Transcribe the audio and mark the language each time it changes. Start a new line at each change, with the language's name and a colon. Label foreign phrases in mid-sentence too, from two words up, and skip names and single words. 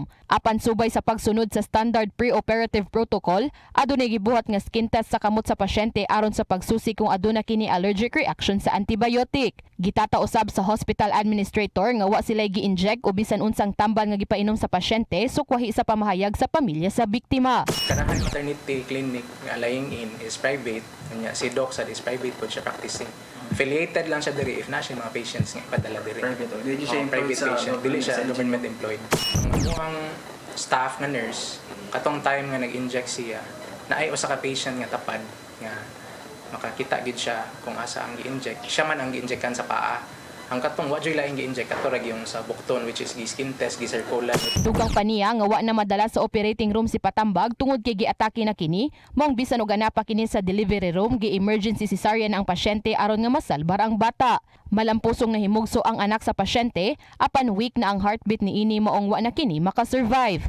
Cebuano: Apan subay sa pagsunod sa
English: standard pre-operative protocol,
Cebuano: adunay gibuhat nga
English: skin test
Cebuano: sa kamot sa pasyente aron sa pagsusi kung aduna kini
English: allergic reaction
Cebuano: sa antibiotic. Gitata usab sa
English: hospital administrator
Cebuano: nga wa sila gi-inject o bisan unsang tambal nga gipainom sa pasyente sukwahi sa pamahayag sa pamilya sa biktima. Karahan
English: maternity clinic
Cebuano: nga
English: lying in is private,
Cebuano: nya si doc sad
English: is private
Cebuano: po siya practicing. Affiliated lang siya diri if na siya mga patients nga ipadala diri. Dili siya
English: private patient,
Cebuano: dili siya
English: government employed.
Cebuano: Ang staff nga nurse katong time nga nag-inject siya, naay usa ka patient nga tapad nga makakita gid siya kung asa ang gi-inject. Siya man ang gi-injectan sa paa. Ang katong wa joy laing gi-inject ato ra yung sa bukton
English: which is skin test,
Cebuano: gi-circular. Dugang pa niya nga wa na madala sa
English: operating room
Cebuano: si Patambag tungod kay giatake na kini, mong bisan og anapa kini sa
English: delivery room gi-emergency cesarean
Cebuano: ang pasyente aron nga masalbar ang bata. Malampusong nahimugso ang anak sa pasyente, apan weak na ang heartbeat ni ini maong wa na kini makasurvive.